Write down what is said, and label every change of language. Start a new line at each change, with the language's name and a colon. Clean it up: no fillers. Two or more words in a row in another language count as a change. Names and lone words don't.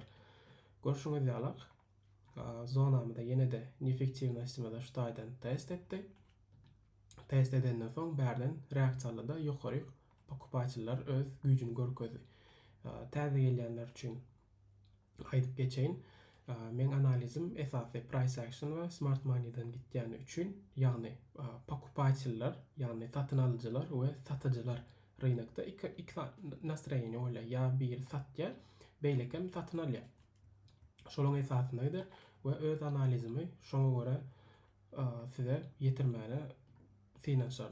Turkmen: Görüşiňiz ýaly zonamyda ýene-de neefektiwnostumyzy şutaýdan test etdi. Test edenden soň bärden reaksiýalada ýokary okupaçylar öz güýjüni görkezdi. Täze gelýänler üçin aýdyp geçeýin. Men analizim esasy
English: price action
Turkmen: we
English: smart money'den
Turkmen: gitýäni üçin, ýagny okupaçylar, ýagny satyn alyjylar we satyjylar rynakda iki nastroýenie bolýar. Ya bir satýar, beýlekem satyn alýar. Şolaň esasyndadyr we öz analizimi şoňa görä size ýetirmäne finansiýal.